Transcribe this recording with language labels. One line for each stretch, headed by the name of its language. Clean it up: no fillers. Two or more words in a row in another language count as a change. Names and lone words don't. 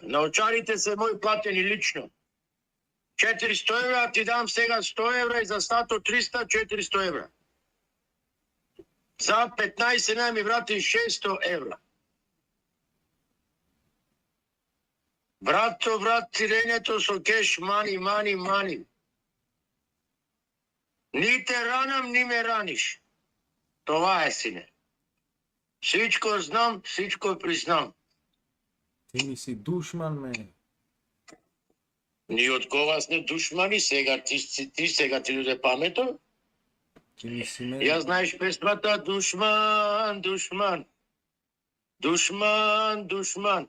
Macedonian: На очарите се мои платени лично. 400 евра, ти дам сега 100 евра и за сато 300, 400 евра. За 15 дена ми вратиш 600 евра. Брато, тирењето со кеш, мани. Ни те ранам, ни ме раниш.
Bulgarian: Това е, сине. Всичко знам, всичко признам.
Macedonian: Ти ми си душман, мене. Ни од кога сме душмани, сега ти сега ти дојде памето. Ти ми си мене. Ја знаеш песмата Душман.